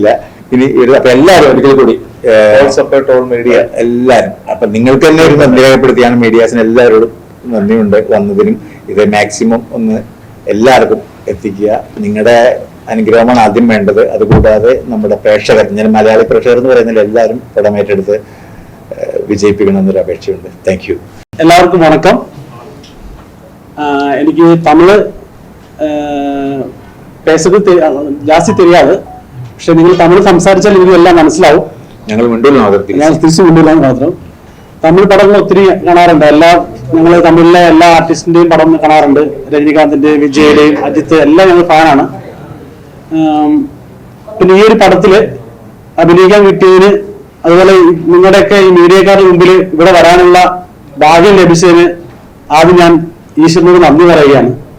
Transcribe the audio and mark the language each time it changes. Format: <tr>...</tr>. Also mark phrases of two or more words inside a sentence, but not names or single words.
<ml>ഇനി അപ്പൊ എല്ലാവരും ഒരിക്കൽ കൂടി മീഡിയ എല്ലാവരും, അപ്പൊ നിങ്ങൾക്ക് തന്നെ ഒരു നന്ദി രേഖപ്പെടുത്തിയാണ് മീഡിയാസിന് എല്ലാവരോടും നന്ദിയുണ്ട് വന്നതിനും. ഇത് മാക്സിമം ഒന്ന് എല്ലാവർക്കും എത്തിക്കുക. നിങ്ങളുടെ അനുഗ്രഹമാണ് ആദ്യം വേണ്ടത്. അതുകൂടാതെ നമ്മുടെ പ്രേക്ഷകർ, ഞാൻ മലയാളി പ്രേക്ഷകർ എന്ന് പറയുന്നില്ല, എല്ലാവരും പടം ഏറ്റെടുത്ത് വിജയിപ്പിക്കണം എന്നൊരു അപേക്ഷയുണ്ട്.</ml> <en>Thank you.</en> <ta>எல்லாருக்கும் வணக்கம். எனக்கு தமிழ் பேசுறது ஜாஸ்தி தெரியாது.</ta> <ml>പക്ഷെ നിങ്ങൾ തമിഴ് സംസാരിച്ചാൽ എനിക്ക് എല്ലാം മനസ്സിലാവും. ഞങ്ങൾ ഞാൻ തിരിച്ചു കൊണ്ടുവരാൻ മാത്രം. തമിഴ് പടങ്ങൾ ഒത്തിരി കാണാറുണ്ട്. ഞങ്ങൾ തമിഴിലെ എല്ലാ ആർട്ടിസ്റ്റിന്റെയും പടം കാണാറുണ്ട്. രജനികാന്തിന്റെ, വിജയുടെയും, അജിത്ത് എല്ലാം ഞങ്ങൾ ഫാനാണ്. പിന്നെ ഈ ഒരു പടത്തില് അഭിനയിക്കാൻ കിട്ടിയതിന്, അതുപോലെ നിങ്ങളുടെയൊക്കെ ഈ മീഡിയക്കാരുടെ മുമ്പിൽ ഇവിടെ വരാനുള്ള ഭാഗ്യം ലഭിച്ചതിന് ആദ്യം ഞാൻ ഈശ്വരനോട് നന്ദി പറയുകയാണ്.</ml>